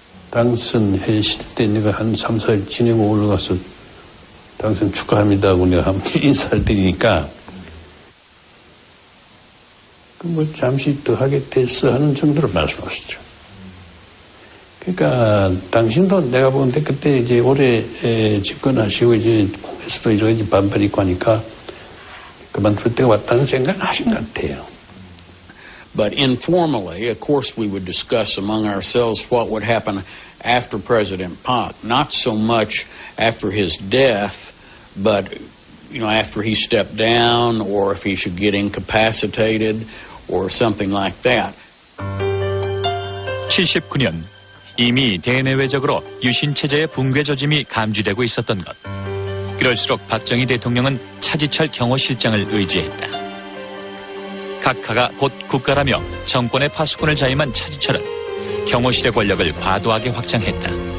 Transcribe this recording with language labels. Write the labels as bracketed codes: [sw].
[ko] 당선했을 때 내가 한 3, 4일 지내고 올라가서 당선 축하합니다 하고 내가 한번 인사를 드리니까 잠시 더 하게 됐어 하는 정도로 말씀하셨죠. 그러니까 당신도 내가 보는데 그때 이제 오래 집권하시고 이제 국내에서도 여러 가지 반발이 있고 하니까 그만둘 때가 왔다는 생각을 하신 것 같아요. [en] But informally, of course, we would discuss among ourselves what would happen after President Park. Not so much after his death, but, after he stepped down or if he should get incapacitated or something like that. [ko] 79년, 이미 대내외적으로 유신체제의 붕괴 조짐이 감지되고 있었던 것. 그럴수록 박정희 대통령은 차지철 경호실장을 의지했다. 각하가 곧 국가라며 정권의 파수꾼을 자임한 차지철은 경호실의 권력을 과도하게 확장했다.